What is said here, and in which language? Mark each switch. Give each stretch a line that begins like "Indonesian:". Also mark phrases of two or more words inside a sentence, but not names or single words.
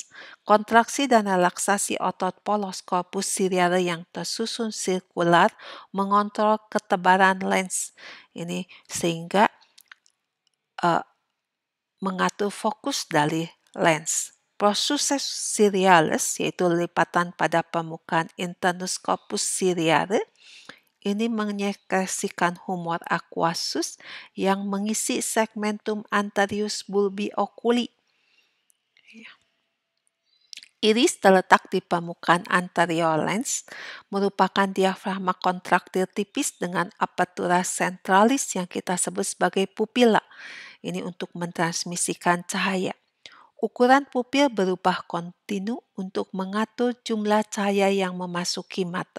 Indonesian: Kontraksi dan relaksasi otot polos korpus ciliare yang tersusun sirkular mengontrol ketebalan lens. Ini sehingga mengatur fokus dari lens. Proses ciliaris, yaitu lipatan pada permukaan internus corpus ciliare, ini menyekresikan humor aquosus yang mengisi segmentum anterius bulbi oculi. Iris terletak di permukaan anterior lens, merupakan diafragma kontraktil tipis dengan apertura centralis yang kita sebut sebagai pupila. Ini untuk mentransmisikan cahaya. Ukuran pupil berubah kontinu untuk mengatur jumlah cahaya yang memasuki mata.